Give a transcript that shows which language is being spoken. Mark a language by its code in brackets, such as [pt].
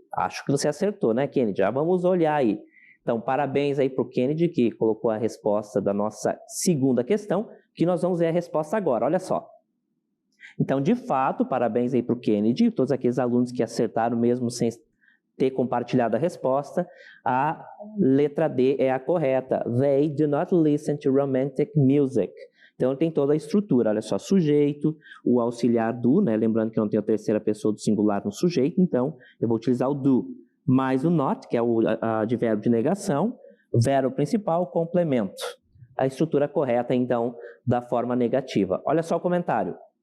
[pt] Acho que você acertou, né, Kennedy? Já vamos olhar aí. Então, parabéns aí para o Kennedy, que colocou a resposta da nossa segunda questão, que nós vamos ver a resposta agora, olha só. Então, de fato, parabéns aí para o Kennedy, todos aqueles alunos que acertaram mesmo sem ter compartilhado a resposta, a letra D é a correta. [en] They do not listen to romantic music. [pt] Então, tem toda a estrutura, olha só, sujeito, o auxiliar do, né, lembrando que eu não tenho a terceira pessoa do singular no sujeito, então eu vou utilizar o do, mais o not, que é o advérbio de negação, verbo principal, complemento. A estrutura correta, então, da forma negativa. Olha só o comentário.